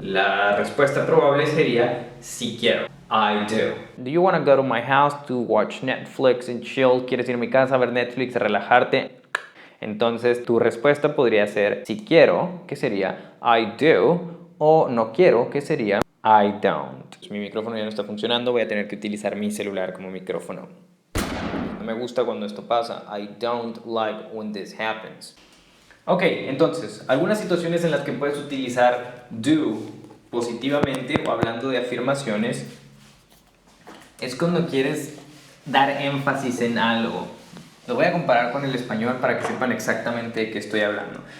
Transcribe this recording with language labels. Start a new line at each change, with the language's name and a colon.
Spanish: La respuesta probable sería sí quiero.
English: I do. Do you want to go to my house to watch Netflix and chill?
Spanish: ¿Quieres ir a mi casa a ver Netflix, a relajarte? Entonces tu respuesta podría ser si quiero, que sería
English: I do,
Spanish: o no quiero, que sería
English: I don't.
Spanish: Mi micrófono ya no está funcionando, voy a tener que utilizar mi celular como micrófono. No me gusta cuando esto pasa.
English: I don't like when this happens.
Spanish: Ok, entonces, algunas situaciones en las que puedes utilizar do positivamente o hablando de afirmaciones es cuando quieres dar énfasis en algo. Lo voy a comparar con el español para que sepan exactamente de qué estoy hablando.